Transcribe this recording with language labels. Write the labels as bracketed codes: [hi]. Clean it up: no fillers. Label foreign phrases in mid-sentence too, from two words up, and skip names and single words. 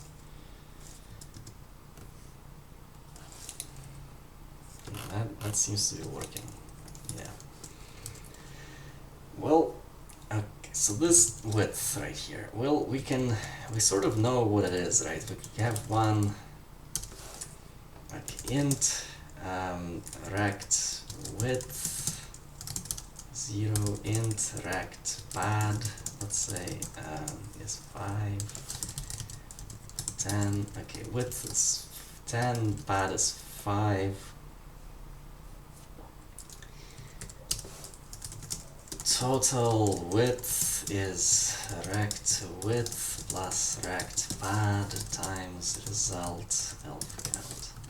[en] That seems to be working. Yeah. Well, okay, so this width right here. Well, we sort of know what it is, right? We have one like int rect width 0 int rect pad. Let's say is 5 10. Okay, width is 10, pad is 5. Total width is rect width plus rect pad times result elf count.